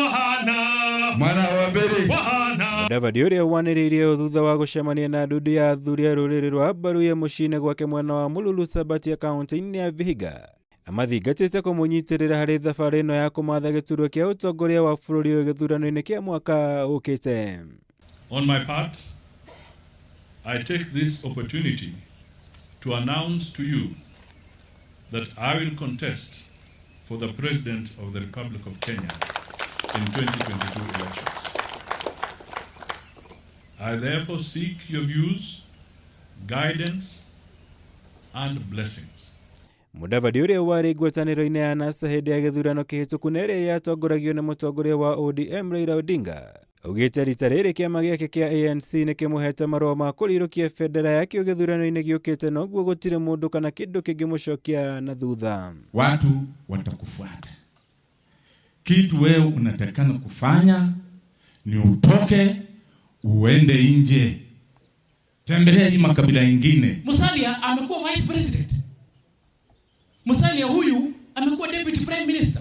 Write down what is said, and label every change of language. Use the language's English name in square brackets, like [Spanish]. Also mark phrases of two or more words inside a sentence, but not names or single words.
[Kikuyu] Mudavadi uria waniriirie thutha wa gucemania na ndundu ya athuri a ruriri rwa Baruya mucine gwake mwena wa Mululu Sabati kaunti-ini ya Vihiga. Amathingatite kumunyitirira hari thabari ino ya kumatha giturwa kia utongoria wa bururi uyu githurano-ini kia mwaka ukite. [English] On my part, I take this opportunity to announce to you that I will contest for the President of the Republic of Kenya in 2022 elections. I therefore seek your views, guidance, and blessings. [Kikuyu] Mudavadi uria wari ngwataniro-ini ya NASA hindi ya githurano kihituku na iria yatongoragio na mutongoria wa ODM Raila Odinga ugite rita riri kiama giake kia ANC nikimuhete marua ma kurirukia bendera yake githurano-ini giukite noguo gutire mundu kana kindu kingimucokia na thutha. [Swahili] Watu watakufuata. Kitu wewe unatakana kufanya ni utoke uende nje. Tembelea hii makabila ingine. Musalia amekuwa [English] vice president. [Swahili] Musalia huyu amekuwa [English] deputy prime minister.